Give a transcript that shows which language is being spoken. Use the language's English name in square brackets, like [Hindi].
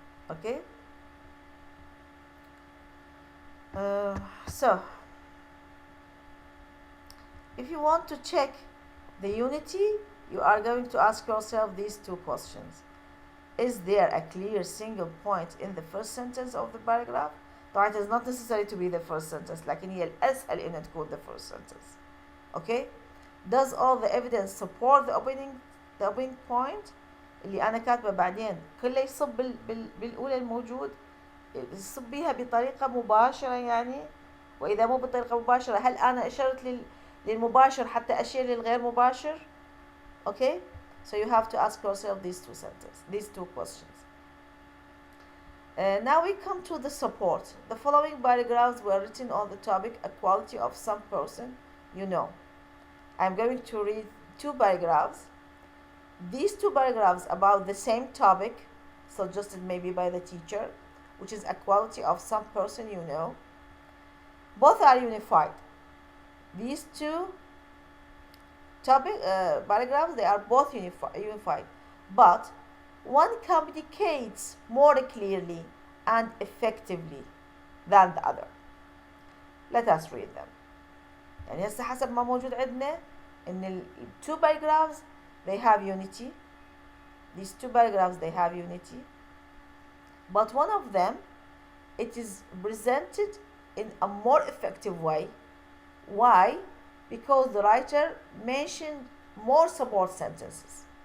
[English] Okay, so if you want to check the unity, you are going to ask yourself these 2 questions. Is there a clear single point in the first sentence of the paragraph? [Arabic] طبعا [English] it is not necessary to be the first sentence، [Arabic] لكن هي الأسهل إنها تكون [English] the first sentence. Okay, does all the evidence support the opening point [Arabic] اللي أنا كاتبة بعدين كله يصب بالأولى الموجود، يصب بيها بطريقة مباشرة يعني، وإذا مو بطريقة مباشرة هل أنا أشرت للمباشر حتى أشير للغير مباشر؟ [English] Okay, so you have to ask yourself these 2 questions. Now we come to the support. The following paragraphs were written on the topic equality of some person you know. I'm going to read two paragraphs. These two paragraphs about the same topic, suggested maybe by the teacher, which is a quality of some person you know. Both are unified. These two paragraphs, they are both unified, but one communicates more clearly and effectively than the other. Let us read them. [Arabic] يعني هسه حسب ما موجود عندنا ان ال [English] two paragraphs they have unity. These two paragraphs they have unity, but one of them it is presented in a more effective way. Why? Because the writer mentioned more support sentences.